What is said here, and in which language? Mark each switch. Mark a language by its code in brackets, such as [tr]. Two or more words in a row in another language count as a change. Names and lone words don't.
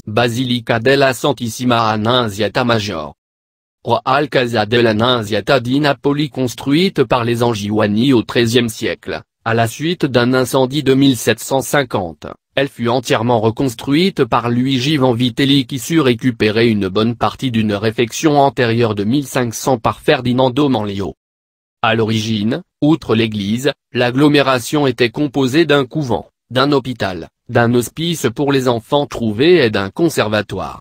[fr] Basilica della Santissima Annunziata Maggiore. Royal Casa dell'Annunziata di Napoli construite par les Angiouani au XIIIe siècle, à la suite d'un incendie de 1750, elle fut entièrement reconstruite par Luigi Vanvitelli qui sut récupérer une bonne partie d'une réfection antérieure de 1500 par Ferdinando Manlio. À l'origine, outre l'église, l'agglomération était composée d'un couvent, d'un hôpital, d'un hospice pour les enfants trouvés et d'un conservatoire.